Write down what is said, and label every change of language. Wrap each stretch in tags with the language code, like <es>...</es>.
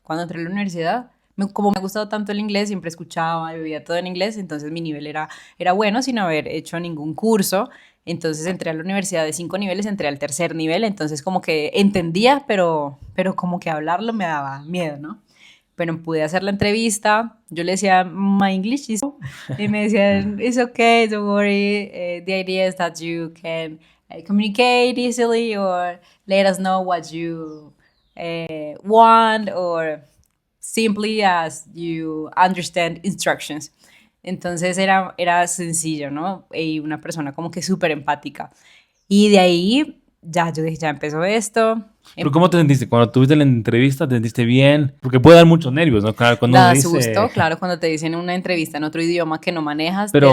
<es>Cuando entré a la universidad, como me ha gustado tanto el inglés, siempre escuchaba y veía todo en inglés, entonces mi nivel era bueno sin haber hecho ningún curso. Entonces entré a la universidad de 5 niveles, entré al tercer nivel, entonces como que entendía, pero como que hablarlo me daba miedo, ¿no? Pero pude hacer la entrevista, yo le decía,</es> <en>my English is...</en> <es>Y me decían,</es> <en>it's okay, don't worry, the idea is that you can communicate easily or let us know what you want or simply as you understand instructions.</en> <es>Entonces era sencillo, ¿no? Y una persona como que súper empática. Y de ahí ya yo dije, ya empezó esto. Pero ¿cómo te sentiste? Cuando tuviste la entrevista, ¿te sentiste bien? Porque puede dar muchos nervios, ¿no? Claro, cuando uno Da dice... susto, claro, cuando te dicen una entrevista en otro idioma que no manejas, te da</es>